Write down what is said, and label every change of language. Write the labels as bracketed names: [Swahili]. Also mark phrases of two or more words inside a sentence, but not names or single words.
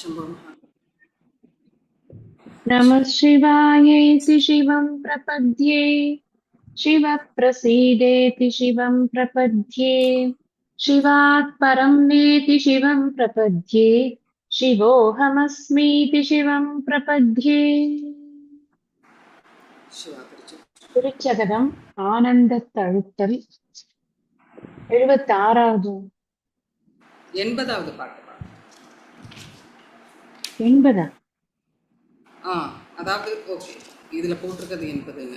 [Sanskrit] नमः शिवायेति शिवं प्रपद्ये शिवः प्रसीदेति शिवं प्रपद्ये शिवात् परं नेति शिवं प्रपद्ये शिवोऽहमस्मीति शिवं प्रपद्ये [Tamil] திருச்சகதம் ஆனந்தத்தழுத்தல் 76வது 80வது பாட்டு. 80 அதாவது ஓகே, இதுல போட்டிருக்கிறது 80ன்னு.